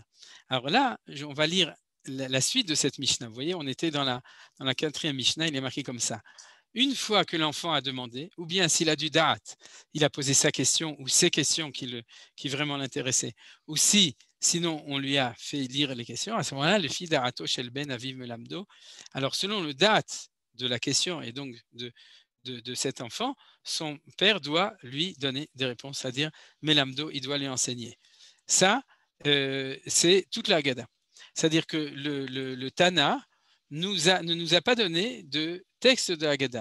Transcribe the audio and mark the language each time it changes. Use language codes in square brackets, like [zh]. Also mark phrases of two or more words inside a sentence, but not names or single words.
[fr] Alors là, on va lire la suite de cette Mishnah. Vous voyez, on était dans la 4e Mishnah, il est marqué comme ça. Une fois que l'enfant a demandé, ou bien s'il a du da'at, il a posé sa question ou ses questions qui vraiment l'intéressaient, ou sinon on lui a fait lire les questions, à ce moment-là, le fils [he] דעתו של בן אביו מלמדו. [fr] Alors selon le da'at de la question et donc de cet enfant, son père doit lui donner des réponses, c'est-à-dire melamdo, il doit lui enseigner. Ça, c'est toute la Haggadah. C'est-à-dire que le Tana ne nous a pas donné de texte de Haggadah.